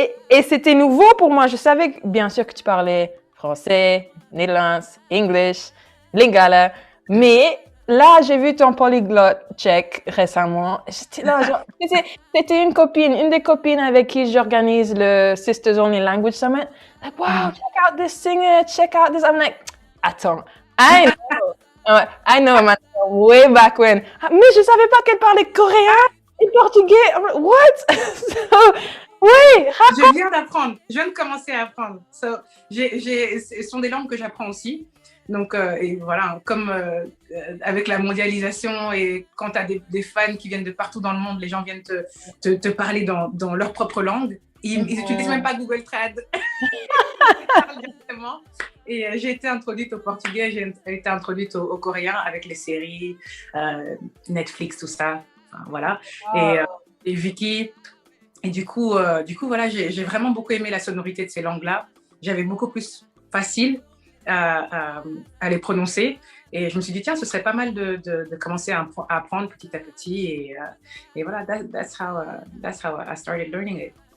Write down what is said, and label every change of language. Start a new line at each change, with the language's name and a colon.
French: Et c'était nouveau pour moi. Je savais bien sûr que tu parlais français, néerlandais, English, lingala, mais là, j'ai vu ton polyglotte check récemment. J'étais là, genre, c'était une des copines avec qui j'organise le Sisters Only Language Summit.
English: Like, wow, check out this singer, check out this. I'm like, attends, I know, man, way back when.
French: Mais je savais pas qu'elle parlait coréen et portugais.
English: I'm like, what? So, oui,
French: je viens d'apprendre. Je viens de commencer à apprendre. So, ce sont des langues que j'apprends aussi. Donc, et voilà, comme avec la mondialisation et quand tu as des fans qui viennent de partout dans le monde, les gens viennent te parler dans leur propre langue. Ils n'utilisent même pas Google Trad. Ils parlent directement. Et j'ai été introduite au portugais, j'ai été introduite au coréen avec les séries, Netflix, tout ça. Enfin, voilà. Wow. Et Vicky. Et du coup, voilà, j'ai vraiment beaucoup aimé la sonorité de ces langues-là. J'avais beaucoup plus facile à les prononcer. Et je me suis dit, tiens, ce serait pas mal de commencer à apprendre petit à petit. Et voilà,
English: that's how I started learning it.